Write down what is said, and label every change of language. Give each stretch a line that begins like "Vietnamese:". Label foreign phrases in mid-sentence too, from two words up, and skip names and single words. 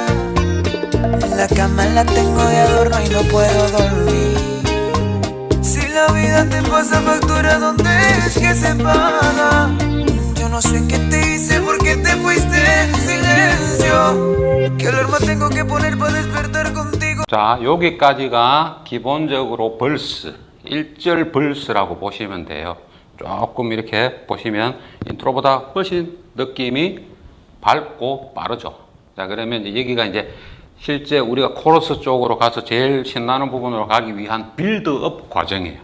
Spanish: La cama la tengo de adorno y no puedo dormir. Si la vida te pasa factura, ¿dónde es que se paga? Yo no sé qué te hice, por qué te fuiste en silencio. ¿Qué alarma tengo que poner para despertar contigo?
Korean: 자, 여기까지가 기본적으로 벌스, 1절 벌스라고 보시면 돼요. 조금 이렇게 보시면 인트로보다 훨씬 느낌이 밝고 빠르죠. 자, 그러면 이제 여기가 이제 실제 우리가 코러스 쪽으로 가서 제일 신나는 부분으로 가기 위한 빌드업 과정이에요.